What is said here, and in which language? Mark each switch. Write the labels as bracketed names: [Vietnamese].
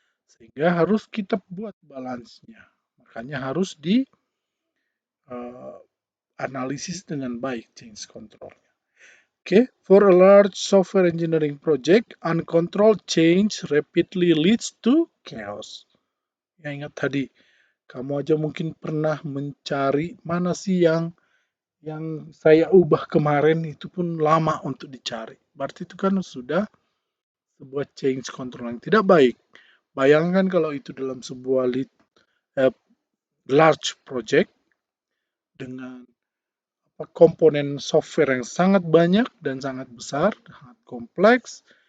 [Indonesian] Sehingga harus kita buat balance-nya. Makanya harus di analisis dengan baik change control-nya. [English] Okay, for a large software engineering project, uncontrolled change rapidly leads to chaos. [Indonesian] Ya, ingat tadi, kamu aja mungkin pernah mencari mana sih yang saya ubah kemarin, itu pun lama untuk dicari. Berarti itu kan sudah sebuah change control yang tidak baik. Bayangkan kalau itu dalam sebuah large project dengan komponen software yang sangat banyak dan sangat besar, sangat kompleks.